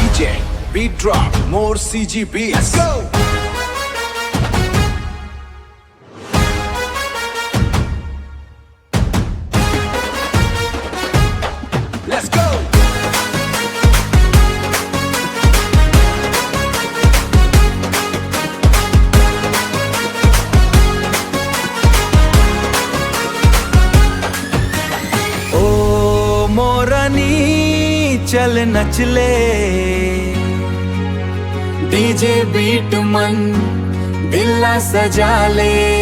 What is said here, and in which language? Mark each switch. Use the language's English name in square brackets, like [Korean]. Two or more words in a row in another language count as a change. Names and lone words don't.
[English] DJ, beat drop, more CG beats. Let's go. Let's go. [Chhattisgarhi] ओ मोरानी चल नचले, [English] DJ beat [Chhattisgarhi] मन दिल्ला सजा ले।